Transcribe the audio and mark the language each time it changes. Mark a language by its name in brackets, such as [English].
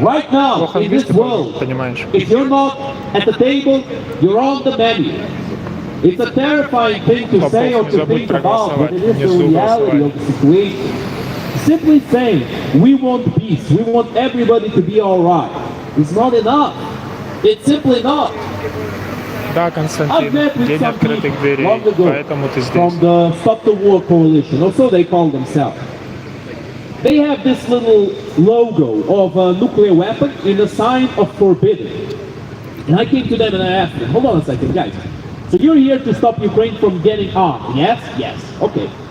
[English] Right now, in this world, if you're not at the table, you're on the menu. It's a terrifying thing to say or to think about, but it is the reality of the situation. Simply saying, we want peace, we want everybody to be alright, it's not enough. It's simply not. [Russian] Да, Константин, день открытых дверей, поэтому ты здесь. [English] From the Stop the War Coalition, or so they call themselves. They have this little logo of a nuclear weapon in a sign of forbidden. And I came to them and I asked them, hold on a second, guys. So you're here to stop Ukraine from getting armed? Yes? Yes. Okay.